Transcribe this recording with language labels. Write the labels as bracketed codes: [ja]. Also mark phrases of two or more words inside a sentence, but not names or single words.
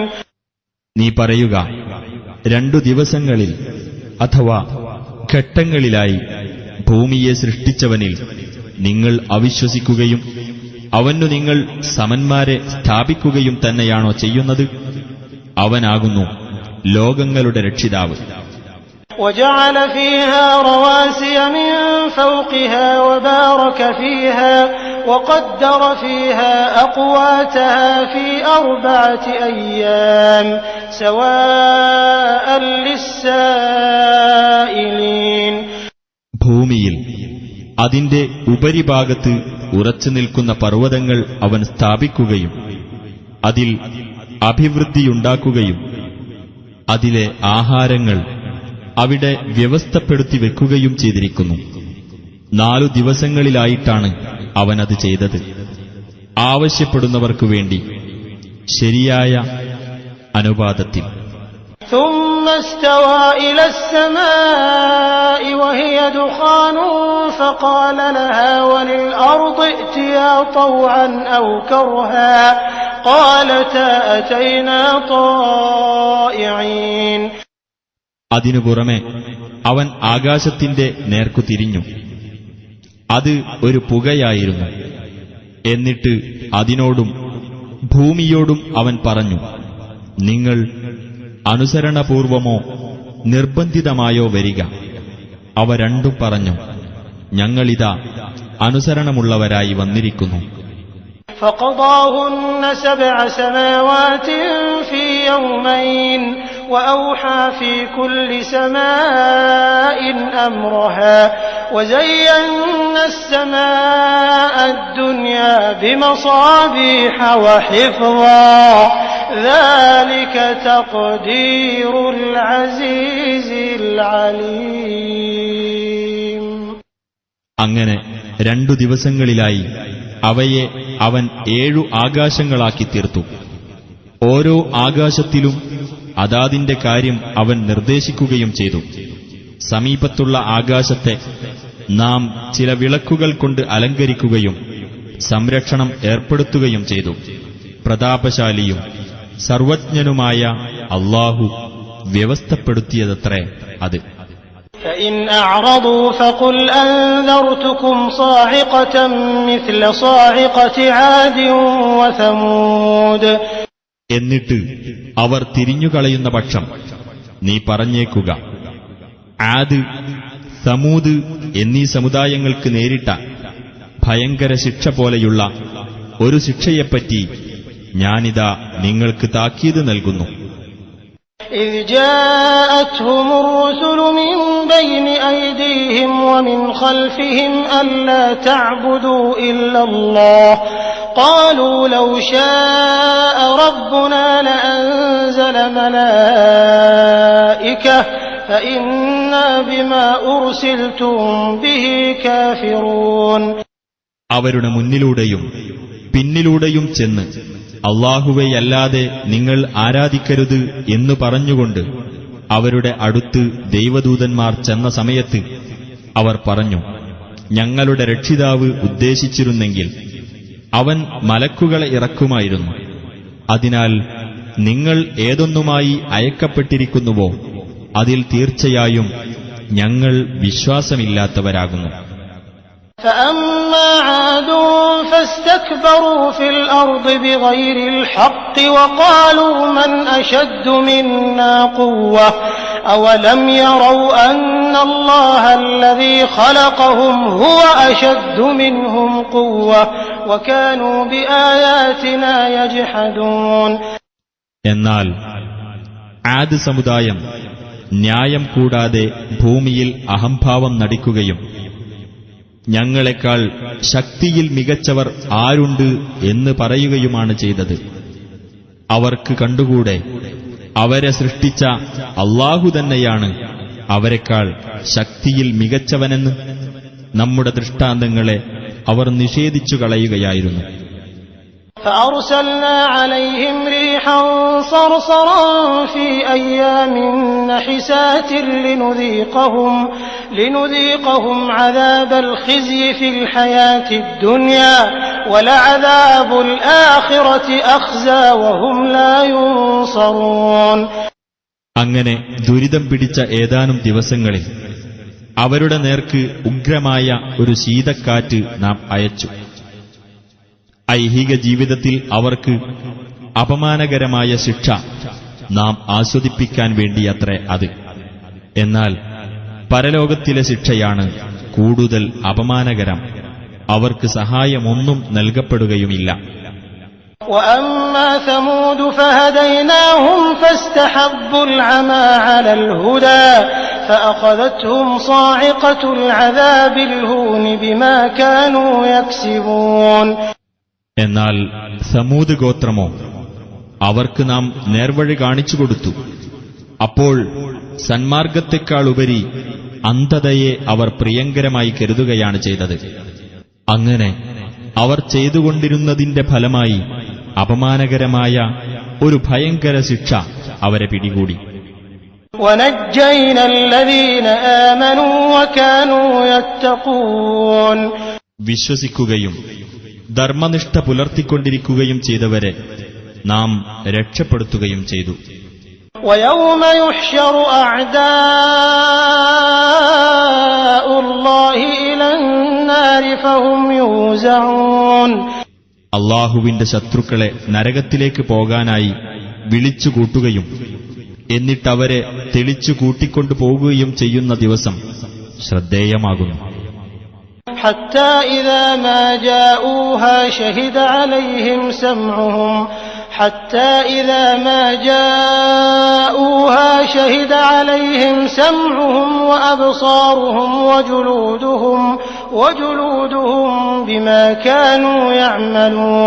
[ml] നീ പറയുക, 2 ദിവസങ്ങളിൽ അഥവാ ഘട്ടങ്ങളിലായി ഭൂമിയെ സൃഷ്ടിച്ചവനിൽ നിങ്ങൾ അവിശ്വസിക്കുകയും അവനു നിങ്ങൾ സമന്മാരെ സ്ഥാപിക്കുകയും തന്നെയാണോ ചെയ്യുന്നത്? അവനാകുന്നു ലോകങ്ങളുടെ രക്ഷിതാവ്. [ar] وجعل فيها رواسي من فوقها وبارك فيها وقدر فيها أقواتها في 4 أيام سواء للسائلين. [ml] ഭൂമിയിൽ അതിന്റെ ഉപരിഭാഗത്ത് ഉറച്ചു നിൽക്കുന്ന പർവ്വതങ്ങൾ അവൻ സ്ഥാപിക്കുകയും അതിൽ അഭിവൃദ്ധിയുണ്ടാക്കുകയും അതിലെ ആഹാരങ്ങൾ അവിടെ വ്യവസ്ഥപ്പെടുത്തി വെക്കുകയും ചെയ്തിരിക്കുന്നു. 4 ദിവസങ്ങളിലായിട്ടാണ് അവനത് ചെയ്തത്. ആവശ്യപ്പെടുന്നവർക്കു വേണ്ടി ശരിയായ അനുപാതത്തിൽ. [ar] ثم استوى إلى السماء وهي دخان فقال لها وللأرض ائتيا طوعا أو كرها قالتا أتينا طائعين. [ml] അതിനു പുറമെ അവൻ ആകാശത്തിന്റെ നേർക്കു തിരിഞ്ഞു. അത് ഒരു പുകയായിരുന്നു. എന്നിട്ട് അതിനോടും ഭൂമിയോടും അവൻ പറഞ്ഞു, നിങ്ങൾ അനുസരണപൂർവമോ നിർബന്ധിതമായോ വരിക. അവ രണ്ടും പറഞ്ഞു, ഞങ്ങളിതാ അനുസരണമുള്ളവരായി വന്നിരിക്കുന്നു. [ar] فقضاهن 7 سماوات في يومين وأوحى في كل سماء أمرها وزينا السماء الدنيا بمصابيح وحفظا ذلك تقدير العزيز العليم. [ml] അങ്ങനെ 2 ദിവസങ്ങളിലായി അവയെ അവൻ 7 ആകാശങ്ങളാക്കി തീർത്തു. ഓരോ ആകാശത്തിലും അതാതിന്റെ കാര്യം അവൻ നിർദ്ദേശിക്കുകയും ചെയ്തു. സമീപത്തുള്ള ആകാശത്തെ നാം ചില വിളക്കുകൾ കൊണ്ട് അലങ്കരിക്കുകയും സംരക്ഷണം ഏർപ്പെടുത്തുകയും ചെയ്തു. പ്രതാപശാലിയും സർവജ്ഞനുമായ അല്ലാഹു വ്യവസ്ഥപ്പെടുത്തിയതത്രേ അത്. [ar] فإن أعرضوا فقل أنذرتكم صاعقة مثل صاعقة عاد وثمود. [ml] എന്നിട്ട് അവർ തിരിഞ്ഞുകളയുന്ന പക്ഷം നീ പറഞ്ഞേക്കുക, ആദ്, സമൂദ് എന്നീ സമുദായങ്ങൾക്ക് നേരിട്ട ഭയങ്കര ശിക്ഷ പോലെയുള്ള ഒരു ശിക്ഷയെപ്പറ്റി ഞാനിതാ നിങ്ങൾക്ക് താക്കീത് നൽകുന്നു. [ar] إذ جاءتهم الرسل من بين أيديهم ومن خلفهم ألا تعبدوا إلا الله قالوا لو شاء ربنا لأنزل ملائكة فإنا بما أرسلتم به كافرون. [ml] അവരുടെ മുന്നിലൂടെയും പിന്നിലൂടെയും ചെന്ന് അല്ലാഹുവെയല്ലാതെ നിങ്ങൾ ആരാധിക്കരുത് എന്നു പറഞ്ഞുകൊണ്ട് അവരുടെ അടുത്ത് ദൈവദൂതന്മാർ ചെന്ന സമയത്ത് അവർ പറഞ്ഞു, ഞങ്ങളുടെ രക്ഷിതാവ് ഉദ്ദേശിച്ചിരുന്നെങ്കിൽ അവൻ മലക്കുകളെ ഇറക്കുമായിരുന്നു. അതിനാൽ നിങ്ങൾ ഏതൊന്നുമായി അയക്കപ്പെട്ടിരിക്കുന്നുവോ അതിൽ തീർച്ചയായും ഞങ്ങൾ വിശ്വാസമില്ലാത്തവരാകുന്നു. [ar] فأما عاد فاستكبروا في الأرض بغير الحق وقالوا من أشد منا قوة أولم يروا أن الله الذي خلقهم هو أشد منهم قوة وكانوا بآياتنا يجحدون. [ml] എന്നാൽ ആദ് സമുദായം ന്യായം കൂടാതെ ഭൂമിയിൽ അഹംഭാവം നടിക്കുകയും ഞങ്ങളെക്കാൾ ശക്തിയിൽ മികച്ചവർ ആരുണ്ട് എന്ന് പറയുകയുമാണ് ചെയ്തത്. അവർക്ക് കണ്ടുകൂടെ അവരെ സൃഷ്ടിച്ച അല്ലാഹു തന്നെയാണ് അവരെക്കാൾ ശക്തിയിൽ മികച്ചവനെന്ന്? നമ്മുടെ ദൃഷ്ടാന്തങ്ങളെ അവർ നിഷേധിച്ചു കളയുകയായിരുന്നു. [ar] فأرسلنا عليهم ريحا صرصرا في أيام نحسات لنذيقهم عذاب الخزي في الحياة الدنيا ولعذاب الآخرة أخزى وهم لا ينصرون. [ml] അങ്ങനെ ദുരിതം പിടിച്ച ഏതാനും ദിവസങ്ങളിൽ അവരുടെ നേർക്ക് ഉഗ്രമായ ഒരു ശീതക്കാറ്റ് നാം അയച്ചു. ഐഹിക ജീവിതത്തിൽ അവർക്ക് അപമാനകരമായ ശിക്ഷ നാം ആസ്വദിപ്പിക്കാൻ വേണ്ടിയത്രേ അത്. എന്നാൽ പരലോകത്തിലെ ശിക്ഷയാണ് കൂടുതൽ അപമാനകരം. അവർക്ക് സഹായമൊന്നും നൽകപ്പെടുകയുമില്ല. [ar] وأما ثمود فهديناهم فاستحبوا العمى على الهدى فأخذتهم صاعقة العذاب الهون بما كانوا يكسبون. [ml] എന്നാൽ സമൂദ് ഗോത്രമോ, അവർക്ക് നാം നേർവഴി കാണിച്ചുകൊടുത്തു. അപ്പോൾ സന്മാർഗത്തെക്കാളുപരി അന്ധതയെ അവർ പ്രിയങ്കരമായി കരുതുകയാണ് ചെയ്തത്. അങ്ങനെ അവർ ചെയ്തുകൊണ്ടിരുന്നതിന്റെ ഫലമായി അപമാനകരമായ ഒരു ഭയങ്കര ശിക്ഷ അവരെ പിടികൂടി. [ar] ونجينا الذين آمنوا وكانوا يتقون. [ml] വിശ്വസിക്കുകയും ധർമ്മനിഷ്ഠ പുലർത്തിക്കൊണ്ടിരിക്കുകയും ചെയ്തവരെ നാം രക്ഷപ്പെടുത്തുകയും ചെയ്തു. [ar] ويوم يحشر أعداء الله إلى النار فهم يوزعون. [ml] അള്ളാഹുവിന്റെ ശത്രുക്കളെ നരകത്തിലേക്ക് പോകാനായി വിളിച്ചുകൂട്ടുകയും എന്നിട്ടവരെ തെളിച്ചു കൂട്ടിക്കൊണ്ടു പോകുകയും ചെയ്യുന്ന ദിവസം ശ്രദ്ധേയമാകുന്നു. [ar] حتى إذا ما جاءوها شهد عليهم سمعهم حتى إذا ما جاءوها شهد عليهم سمعهم وأبصارهم وجلودهم بما كانوا يعملون.